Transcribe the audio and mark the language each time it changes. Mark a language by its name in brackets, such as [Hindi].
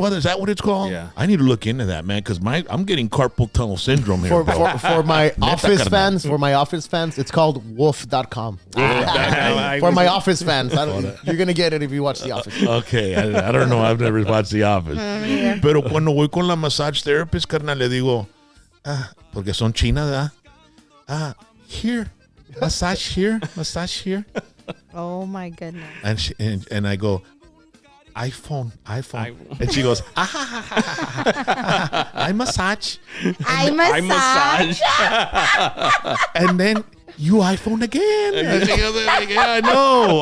[English] it? Is that what it's called? Yeah. I need to look into that, man, because I'm getting carpal tunnel syndrome here. For my office [Spanish] carnal. [English] fans, it's called wolf.com. For my office fans. You're going to get it if you watch The Office. Okay, I don't know. I've never watched The Office. [Spanish] Pero cuando voy con la massage therapist, carnal, le digo, porque son chinas, ¿verdad? [English] Here, massage here, massage here. Oh my goodness. And I go, iPhone. And she goes, I massage. I massage. And then you iPhone again. And she goes, like, yeah, I know.